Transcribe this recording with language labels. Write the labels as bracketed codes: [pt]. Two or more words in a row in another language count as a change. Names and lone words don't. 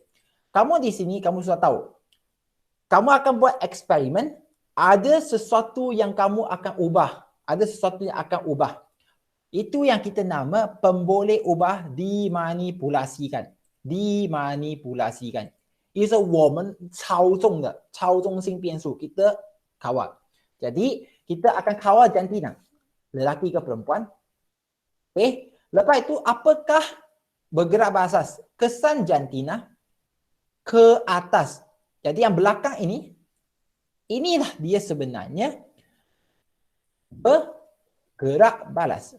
[ms] Kamu di sini, kamu sudah tahu. Kamu akan buat eksperimen, ada sesuatu yang kamu akan ubah. Ada sesuatu yang akan ubah. Itu yang kita nama pemboleh ubah dimanipulasikan. Dimanipulasikan. Itu [zh] 我们操纵的操纵性变数 [ms] kita kawal. Jadi kita akan kawal jantina. Lelaki ke perempuan. Okay. Lepas itu apakah bergerak berasas? Kesan jantina ke atas. Jadi yang belakang ini, inilah dia sebenarnya bergerak balas.